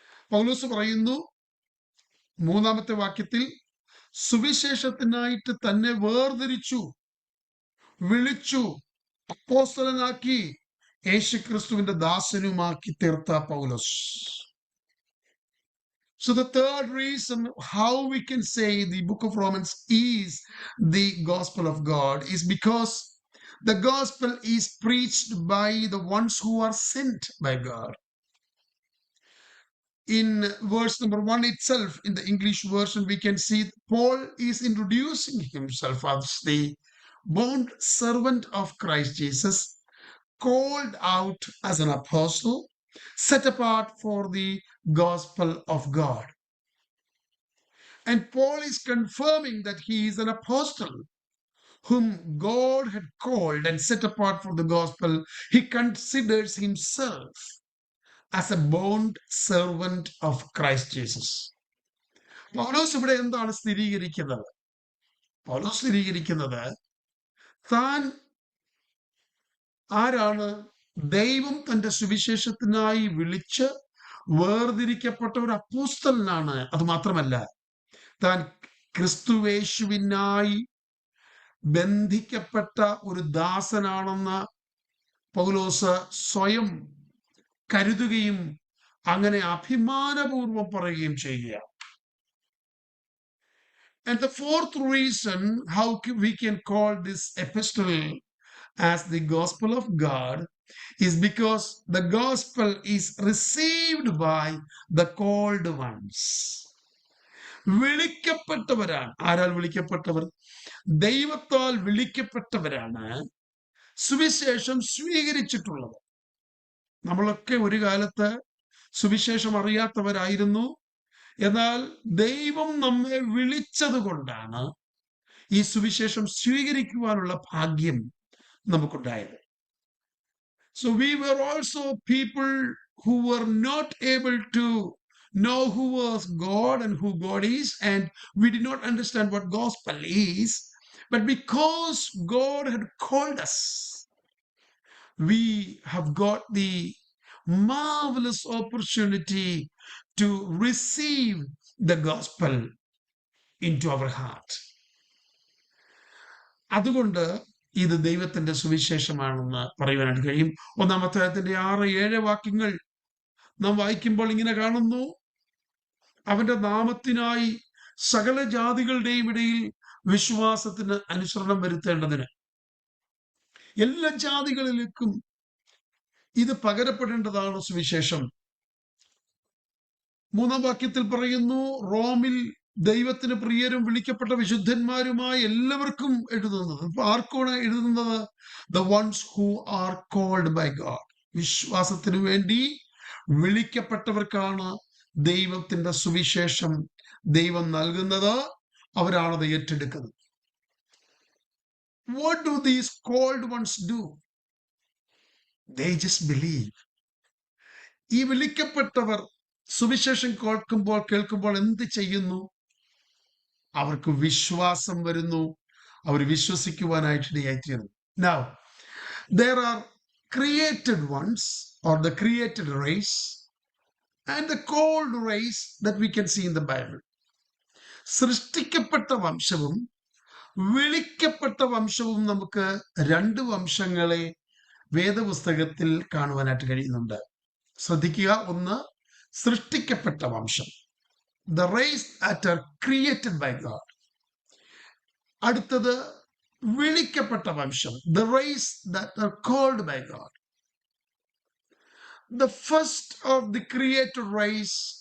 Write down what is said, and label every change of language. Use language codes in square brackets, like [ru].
[ml] പൗലോസ് പറയുന്നു 3-ാമത്തെ വാക്യത്തിൽ, സുവിശേഷത്തിനായിട്ട് തന്നെ വേർതിരിച്ചു, വിളിച്ചു, അപ്പോസ്തലനാക്കി, യേശുക്രിസ്തുവിന്റെ ദാസനുമാക്കി തീർത്ത പൗലോസ്. [en] So the third reason how we can say the book of Romans is the gospel of God is because the gospel is preached by the ones who are sent by God. In verse number 1 itself, in the English version, we can see Paul is introducing himself as the bond servant of Christ Jesus, called out as an apostle, set apart for the gospel of God. And Paul is confirming that he is an apostle whom God had called and set apart for the gospel. He considers himself as a bond servant of Christ Jesus. [ml] പൗലോസ് ഇവിടെ എന്താണ് സ്ഥിരീകരിക്കുന്നത്? പൗലോസ് സ്ഥിരീകരിക്കുന്നത് താൻ ആരാണ്? ദൈവം തന്റെ സുവിശേഷത്തിനായി വിളിച്ച് വേർതിരിക്കപ്പെട്ട ഒരു അപ്പോസ്തലനാണ്. അത് മാത്രമല്ല, താൻ ക്രിസ്തുവേശുവിനായി ബന്ധിക്കപ്പെട്ട ഒരു ദാസനാണെന്ന് പൗലോസ് സ്വയം കരുതുകയും അങ്ങനെ അഭിമാനപൂർവം പറയുകയും ചെയ്യുക. [en] And the fourth reason how we can call this epistle as the gospel of God is because the gospel is received by the called ones. [ml] വിളിക്കപ്പെട്ടവരാണ്. ആരാൽ വിളിക്കപ്പെട്ടവർ? ദൈവത്താൽ വിളിക്കപ്പെട്ടവരാണ് സുവിശേഷം സ്വീകരിച്ചിട്ടുള്ളത്. നമ്മളൊക്കെ ഒരു കാലത്ത് സുവിശേഷം അറിയാത്തവരായിരുന്നു. എന്നാൽ ദൈവം നമ്മെ വിളിച്ചത് കൊണ്ടാണ് ഈ സുവിശേഷം സ്വീകരിക്കുവാനുള്ള ഭാഗ്യം നമുക്കുണ്ടായത്. [en] So we were also people who were not able to know who was God and who God is, and we did not understand what gospel is. But because God had called us, we have got the marvelous opportunity to receive the gospel into our heart. [ml] അതുകൊണ്ട് ഇത് ദൈവത്തിന്റെ സുവിശേഷമാണെന്ന് പറയുവാനായിട്ട് കഴിയും. 1-ാം അധ്യായത്തിന്റെ 6-7 വാക്യങ്ങൾ നാം വായിക്കുമ്പോൾ ഇങ്ങനെ കാണുന്നു: അവന്റെ നാമത്തിനായി സകല ജാതികളുടെയും ഇടയിൽ വിശ്വാസത്തിന് അനുസരണം വരുത്തേണ്ടതിന്. എല്ലാ ജാതികളിലേക്കും ഇത് പകരപ്പെടേണ്ടതാണ് സുവിശേഷം. 3-ാം വാക്യത്തിൽ പറയുന്നു, റോമിൽ ദൈവത്തിന് പ്രിയരും വിളിക്കപ്പെട്ട വിശുദ്ധന്മാരുമായ എല്ലാവർക്കും എഴുതുന്നത്. ആർക്കാണ് എഴുതുന്നത്? [en] The ones who are called by God. [ml] വിശ്വാസത്തിന് വേണ്ടി വിളിക്കപ്പെട്ടവർക്കാണ് ദൈവത്തിന്റെ സുവിശേഷം ദൈവം നൽകുന്നത്. അവരാണത് ഏറ്റെടുക്കുന്നത്. [en] What do these called ones do? They just believe. [ml] ഈ വിളിക്കപ്പെട്ടവർ സുവിശേഷം കേൾക്കുമ്പോൾ എന്ത് ചെയ്യുന്നു? അവർക്ക് വിശ്വാസം വരുന്നു. അവർ വിശ്വസിക്കുവാനായിട്ട് ഇടയായിത്തീരുന്നു. [en] Now, there are created ones or the created race and the called race that we can see in the Bible. [ml] സൃഷ്ടിക്കപ്പെട്ട വംശവും വിളിക്കപ്പെട്ട വംശവും നമുക്ക് 2 വംശങ്ങളെ വേദപുസ്തകത്തിൽ കാണുവാനായിട്ട് കഴിയുന്നുണ്ട്. ശ്രദ്ധിക്കുക. ഒന്ന്, സൃഷ്ടിക്കപ്പെട്ട വംശം, [en] the race that are created by God. [ml] അടുത്തത് വിളിക്കപ്പെട്ട വംശം, [en] the race that are called by God. The first of the created race